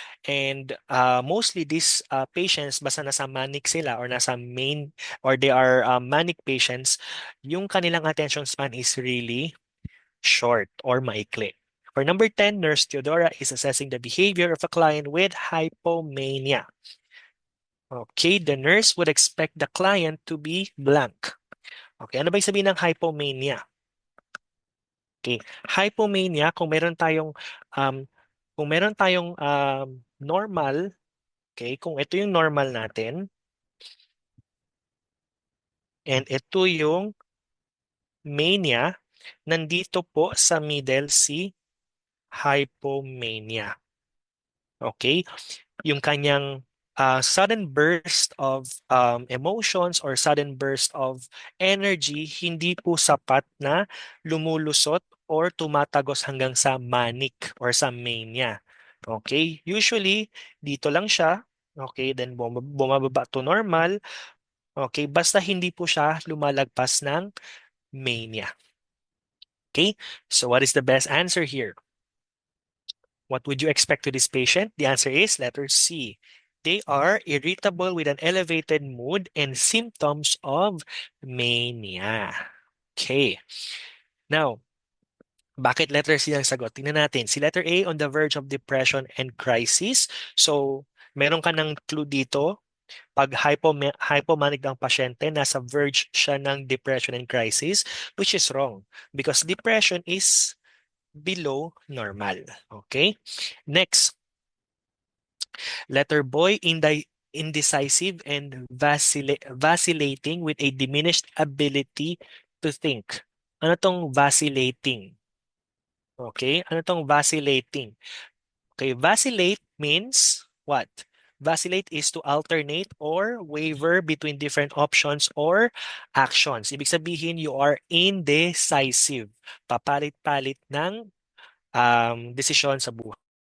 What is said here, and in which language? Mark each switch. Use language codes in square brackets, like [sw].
[en] And mostly these patients, [tl] basta nasa [en] manic [tl] sila [en] or nasa main or they are manic patients, [tl] yung kanilang [en] attention span is really short or [tl] maikli. [en] For number 10, Nurse Theodora is assessing the behavior of a client with hypomania. Okay, the nurse would expect the client to be blank. [tl] Okay, ano ba yung sabihin ng hypomania? Okay, hypomania, um, kung meron tayong normal, okay, kung ito yung normal natin, and ito yung mania, nandito po sa middle si hypomania. Okay, yung kanyang [en] sudden burst of emotions or sudden burst of energy [tl] hindi po sapat na lumulusot or tumatagos hanggang sa manic or sa mania. Okay? [en] Usually, [tl] dito lang siya. Okay? [en] Then [tl] bumababa to normal. Okay? Basta hindi po siya lumalagpas ng mania. [en] Okay? So what is the best answer here? What would you expect to this patient? The answer is letter C. They are irritable with an elevated mood and symptoms of mania. Okay. [tl] Now, bakit letter C ang sagot? Tingnan natin. Si letter A, on the verge of depression and crisis. [en] So, [tl] meron ka ng [en] clue dito. [tl] Pag [en] hypomanic [tl] ang pasyente, nasa [en] verge [tl] siya ng [en] depression and crisis, which is wrong because depression is below normal. Okay? Next, letter boy, indecisive and vacillating with a diminished ability to think. [tl] Ano tong vacillating? Okay? Ano tong vacillating? Okay, [en] vacillate means what? Vacillate is to alternate or waver between different options or actions. [tl] Ibig sabihin, [en] you are indecisive. [tl] Papalit-palit ng desisyon sa buhay.